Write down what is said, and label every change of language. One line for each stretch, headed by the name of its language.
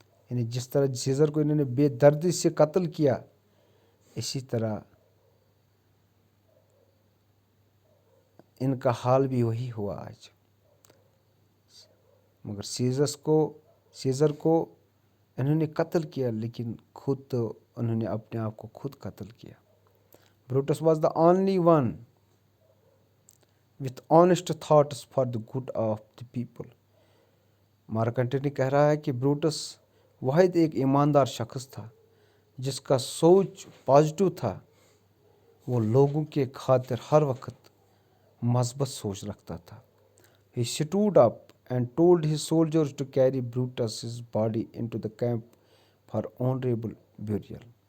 Urdu: یعنی جس طرح سیزر کو انہوں نے بے دردی سے قتل کیا، اسی طرح ان کا حال بھی وہی ہوا آج. مگر سیزر کو انہوں نے قتل کیا، لیکن خود تو انہوں نے اپنے آپ کو خود قتل کیا.
English: Brutus was the only one with honest thoughts for the good of the people.
Urdu: Mark Antony کہہ رہا ہے کہ بروٹس واحد ایک ایماندار شخص تھا جس کا سوچ پازیٹو تھا. وہ لوگوں کے خاطر ہر وقت مثبت سوچ رکھتا تھا.
English: He stood up and told his soldiers to carry Brutus's body into the camp for honorable burial.